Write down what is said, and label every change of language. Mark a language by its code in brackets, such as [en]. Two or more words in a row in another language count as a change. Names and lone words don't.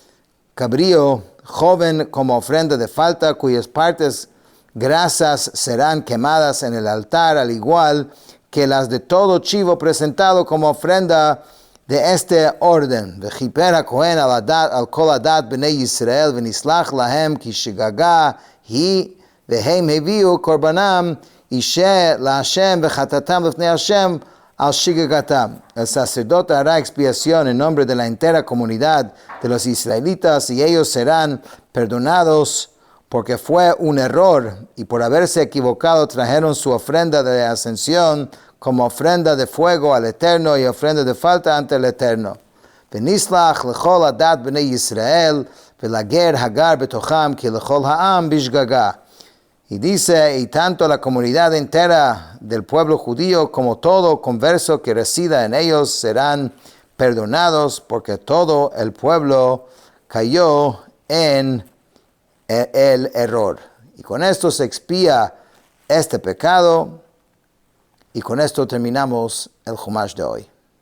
[es] joven como ofrenda de falta cuyas partes grasas serán quemadas en el altar al igual que las de todo chivo presentado como ofrenda de este orden. [he] וכיפר הכהן על כל הדת בני ישראל ונסלח להם כי שגגה היא והם הביאו קורבנם אישה להשם וחטאתם לפני השם על שגגתם. [es] El sacerdote hará expiación en nombre de la entera comunidad de los israelitas y ellos serán perdonados porque fue un error y por haberse equivocado trajeron su ofrenda de ascensión como ofrenda de fuego al Eterno y ofrenda de falta ante el Eterno. [he] ונסלח לכל עדת בני ישראל ולגר הגר בתוכם כי לכל העם בשגגה. [es] Y dice, y tanto la comunidad entera del pueblo judío como todo converso que resida en ellos serán perdonados porque todo el pueblo cayó en el error. Y con esto se expía este pecado y con esto terminamos el Chumash de hoy.